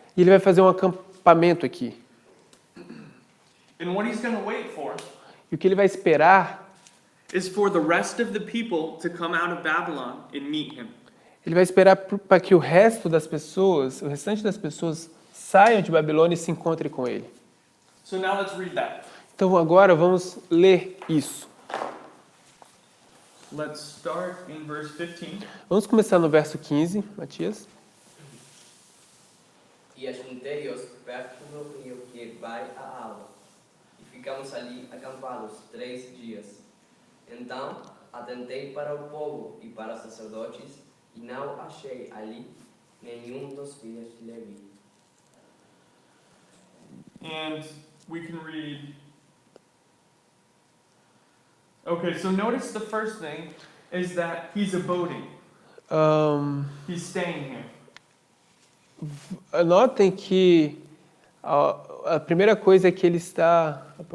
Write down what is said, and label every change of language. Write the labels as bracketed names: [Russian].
[Portuguese] E ele vai fazer um acampamento aqui. [English] And what he's going to wait for [Portuguese] E o que ele vai esperar, [English] is for the rest of the people to come out of Babylon and meet him. [Portuguese] ele vai esperar para que o restante das pessoas saiam de Babilônia e se encontrem com ele. [English] So now let's read that. [Portuguese] Então agora vamos ler isso. [English] Let's start in verse 15. [Portuguese] Vamos começar no verso 15, Matias. E ajuntei-os perto do rio que vai a Ava, e ficamos ali acampados 3 dias. Então atentei para o povo e para os sacerdotes, e não achei ali nenhum dos filhos de Levi. [English] And we can read. Okay, so notice the first thing is that he's abiding. He's staying here. [Portuguese] Notem que a primeira coisa é que ele está...